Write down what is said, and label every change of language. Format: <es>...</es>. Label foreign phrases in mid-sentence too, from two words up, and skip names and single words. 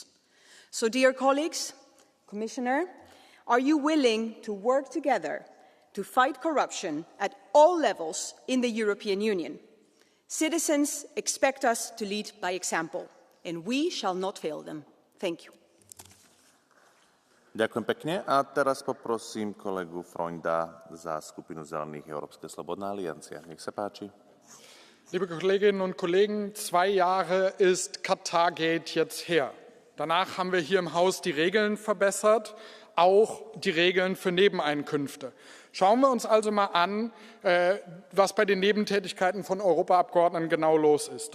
<en>So, dear colleagues, Commissioner, are you willing to work together to fight corruption at all levels in the European Union? Citizens expect us to lead by example, and we shall not fail them. Thank you.</en> <sk>Ďakujem pekne a teraz poprosím kolegu Freunda za skupinu Zelených Európska slobodná aliancia. Nech sa páči.</sk> <de>Liebe Kolleginnen und Kollegen, 2 Jahre ist Qatargate jetzt her. Danach haben wir hier im Haus die Regeln verbessert, auch die Regeln für Nebeneinkünfte. Schauen wir uns also mal an, was bei den Nebentätigkeiten von Europaabgeordneten genau los ist.</de>